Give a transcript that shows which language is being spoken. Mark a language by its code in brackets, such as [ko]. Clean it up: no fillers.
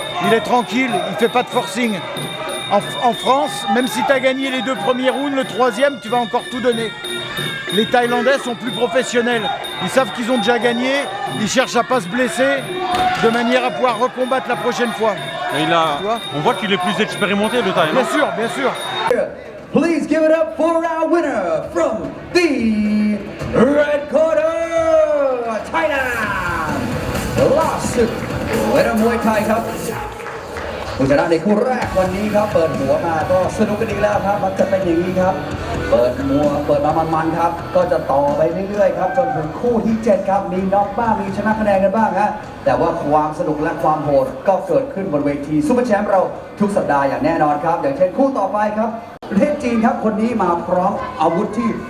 [fr] Il est tranquille, il ne fait pas de forcing. En France, même si tu as gagné les 2 premiers rounds, le 3e, tu vas encore tout donner. Les Thaïlandais sont plus professionnels. Ils savent qu'ils ont déjà gagné, ils cherchent à ne pas se blesser de manière à pouvoir recombattre la prochaine fois. Et on voit qu'il est plus expérimenté, le Thaï, non? Bien sûr, bien sûr. [en] Please give it up for our winner from the red corner, Thailand. [th] ล่าสุดเวทมวยไทยครับผู้ชนะในคู่แรกวันนี้ครับเปิดหัวมาก็สนุกกันดีแล้วครับมันจะเป็นอย่างนี้ครับเปิดมามันๆครับก็จะต่อไปเรื่อยๆครับจนถึงคู่ที่7ครับมีน็อกบ้างมีชนะคะแนนกันบ้างฮะแต่ว่าความสนุกและความโหดก็เกิดขึ้นบนเวทีซุปเปอร์แชมป์เราทุกสัปดาห์อย่างแน่นอนครับอย่างเช่นคู่ต่อไปครับประเทศจีนครับคนนี้มาพร้อมอาวุธที่